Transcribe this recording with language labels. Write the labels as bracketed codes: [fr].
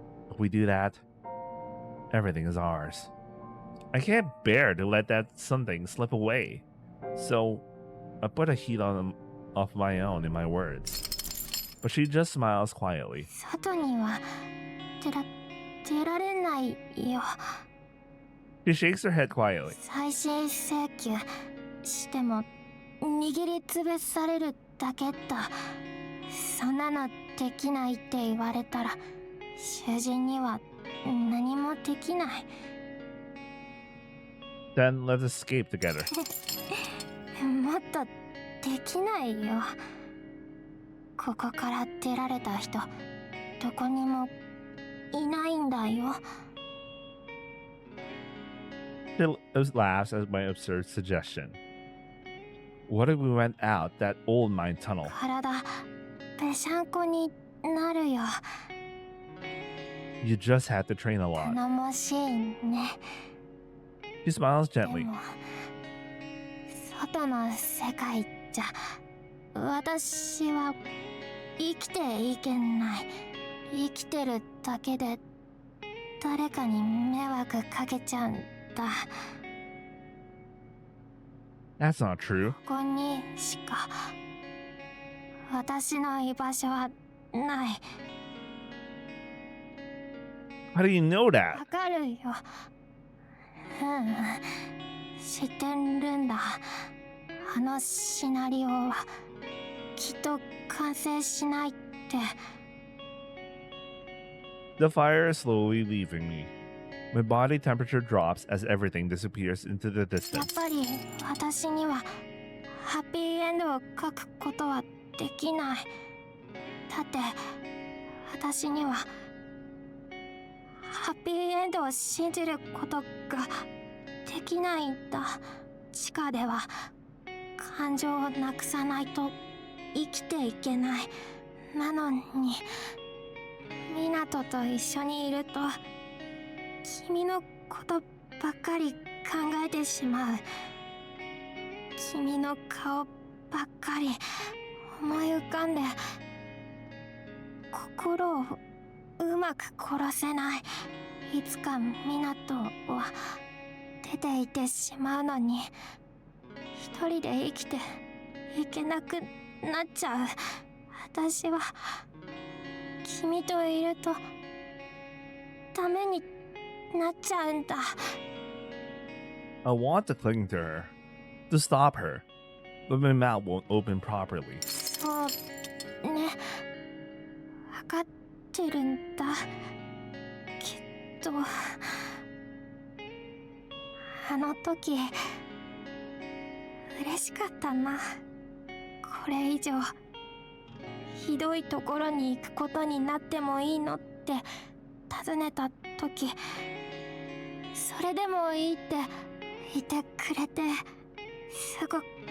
[en] If we do that, everything is ours. I can't bear to let that something slip away. So, I put a heat on them of my own in my words. But she just smiles quietly. [ja] 外には出られないよ。 [en] She shakes her head quietly. [ja] 再審請求しても握りつぶされるだけだ。そんなのできないって言われたら囚人には何もできない。 [en] Then let's escape together. [ja] もっとできないよ。ここから出られた人どこにもいないんだよ。 [en] She laughs at my absurd suggestion. What if we went out that old mine tunnel? [ja] 体ぺしゃんこになるよ。 [en] You just had to train a lot. [ja] 頼もしいね。 [en] She smiles gently. [ja] でも外の世界じゃ私は生きていけない。生きてるだけで誰かに迷惑かけちゃうんだ。 [en] That's not true. [ja] ここにしか私の居場所はない。 [en] How do you know that? [ja] わかるよ。知ってるんだ。あのシナリオはきっと完成しないって。 [en] The fire is slowly leaving me. My body temperature drops as everything disappears into the [ja] やっ [en] distance. [ja] ぱり私にはハッピーエンドを書くことはできない。だって私にはハッピーエンドを信じることができないんだ。地下では感情をなくさないと生きていけない。なのに湊と一緒にいると君のことばっかり考えてしまう。君の顔ばっかり思い浮かんで心をうまく殺せない。いつか湊は出ていってしまうのに一人で生きていけなくなっちゃう。私は君といるとダメになっちゃうんだ。 [en] I want to cling to her, to stop her, but my mouth won't open properly. [ja] そうね、分かってるんだけど、あの時嬉しかったな。これ以上ひどいところに行くことになってもいいのって尋ねた時、それでもいいって言ってくれて、すごく